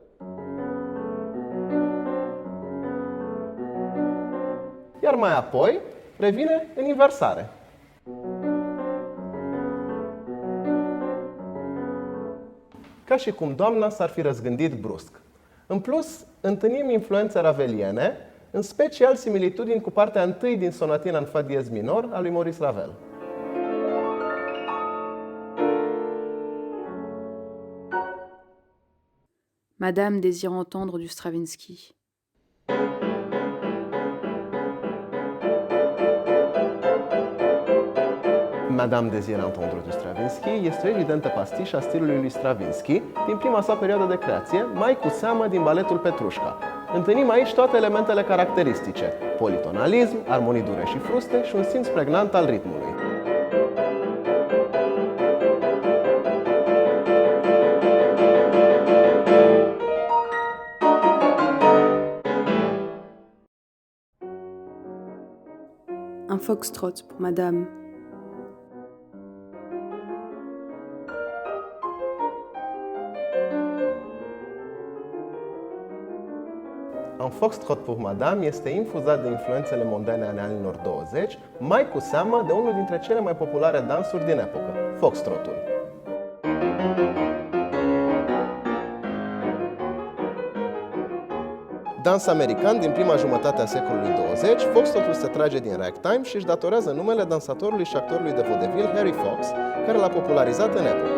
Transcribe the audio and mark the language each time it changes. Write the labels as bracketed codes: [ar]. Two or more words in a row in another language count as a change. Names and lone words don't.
[ro] Iar mai apoi revine în inversare. Ca și cum doamna s-ar fi răzgândit brusc. În plus, întâlnim influențe raveliene, în special similitudini cu partea întâi din sonatina în fa diez minor a lui Maurice Ravel. Madame désire entendre du Stravinsky. Madame désire entendre du Stravinsky este o evidentă pastiș a stilului lui Stravinsky din prima sa perioadă de creație, mai cu seamă din baletul Petrușca. Întâlnim aici toate elementele caracteristice: politonalism, armonii dure și fruste și un simț pregnant al ritmului. Un foxtrot pour madame. Un foxtrot pour Madame este infuzat de influențele mondane ale anilor 20, mai cu seamă de unul dintre cele mai populare dansuri din epocă, foxtrotul. Dans american din prima jumătate a secolului 20, foxtrotul se trage din ragtime și își datorează numele dansatorului și actorului de vodevil Harry Fox, care l-a popularizat în epocă.